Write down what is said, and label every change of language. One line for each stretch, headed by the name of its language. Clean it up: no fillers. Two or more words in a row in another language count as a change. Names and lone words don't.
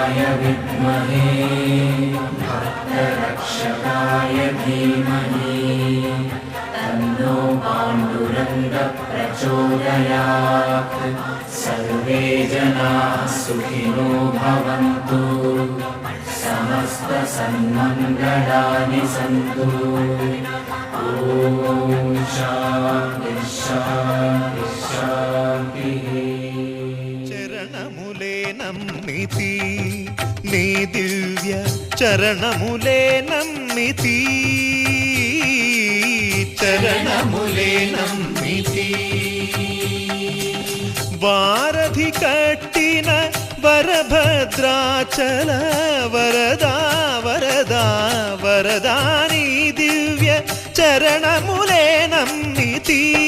Sanskrit: विद्महे भक्तरक्षकाय धीमहि तन्नो पाण्डुरङ्गः प्रचोदयात् सर्वे जनाः सुखिनो भवन्तु समस्तसन्मङ्गलानि सन्तु ॐ शान्ति शान्ति शान्तिः
Telugu: చరణములే నమ్మితి నీ దివ్య చరణములే నమ్మితి చరణములే నమ్మితి వారధి కట్టిన వరభద్రాచల వరదా వరదా వరదా నీ దివ్య చరణములే నమ్మితి